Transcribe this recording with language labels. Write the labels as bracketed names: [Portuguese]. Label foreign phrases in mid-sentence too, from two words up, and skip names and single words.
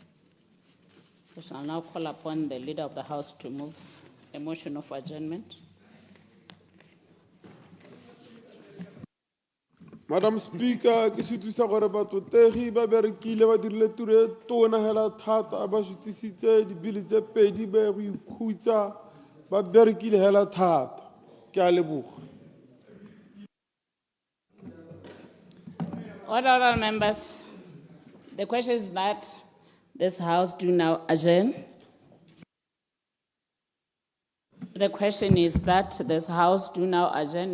[English] We shall now call upon the Leader of the House to move a motion of adjournment. Madam Speaker, [Tswana] ke sutisa gore batotegi ba berekile ba dirile tiro e tona hela thata ba sutisitse dibili tse pedi ba go ikhutsa ba berekile hela thata. Ke a leboga. [English] Honourable members, the question is that this House do now adjourn. The question is that this House do now adjourn.